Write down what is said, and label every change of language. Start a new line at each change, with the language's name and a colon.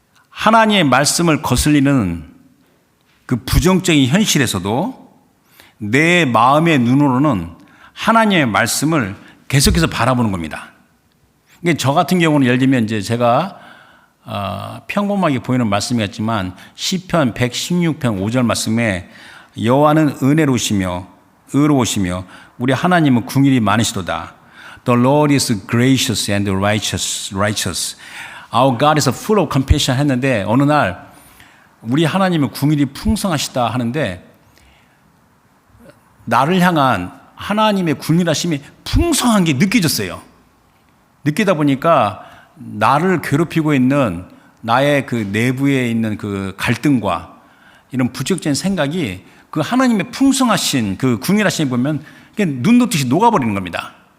Korean: 하나님의 말씀을 거슬리는 그 부정적인 현실에서도 내 마음의 눈으로는 하나님의 말씀을 계속해서 바라보는 겁니다. 그러니까 저 같은 경우는 예를 들면 이제 제가 평범하게 보이는 말씀이었지만 시편 116편 5절 말씀에 여호와는 은혜로우시며 의로우시며 우리 하나님은 긍휼이 많으시도다.
English: The Lord is gracious and righteous. Our God is full of compassion
Korean: 했는데 어느 날 우리 하나님은 긍휼이 풍성하시다 하는데 나를 향한 하나님의 긍휼하심이 풍성한 게 느껴졌어요. 느끼다 보니까 나를 괴롭히고 있는 나의 그 내부에 있는 그 갈등과 이런 부정적인 생각이 그 하나님의 풍성하신 그 긍휼하심을 보면 눈 녹듯이 녹아버리는 겁니다.